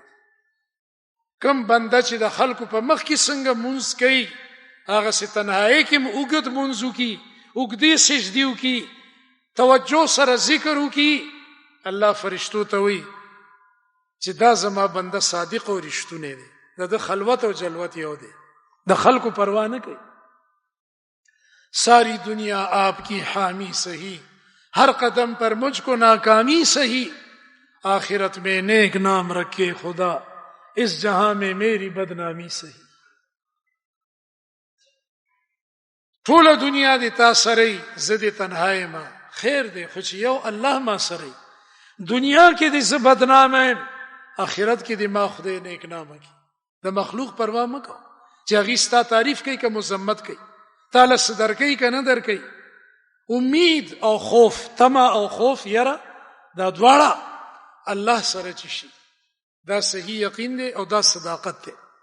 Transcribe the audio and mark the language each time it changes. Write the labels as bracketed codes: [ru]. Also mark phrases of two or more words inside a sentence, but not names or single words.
[ps] کم بنده چې د خلکو په مخ کې څنګه مونږ کوي هغه سي تنهایی کې وګد مونږو کې وګدي سجديو کې توجه سره ذکر وکي. الله فرشتو ته وی چې دا زما بنده صادق او رښتونه دی، د خلوت او جلوت یو دی، د خلکو پروا نه کوي. [ur] ساری دنیا آپ کی حامی سہی، ہر قدم پر مجھ کو ناکامی سہی، آخرت میں نیک نام رکھے خدا، اس جہاں میں میری بدنامی سہی. [ps] ټول دنیا دی تا سره زدی تنهایی ما خیر دی، خو چې یو الله ما سره دنیا کې دی زه بدنام یم، آخرت کې دی ما خدای نیک نام کی. د مخلوق پروا مکو چې هغه ستا تعریف کوي که مذمت کوي، تعالی صدر کوي که نه در کوي. امید او خوف، طمع او خوف یره دا دواړه الله سره چی شي، دا صحیح یقین دی او دا صداقت دی.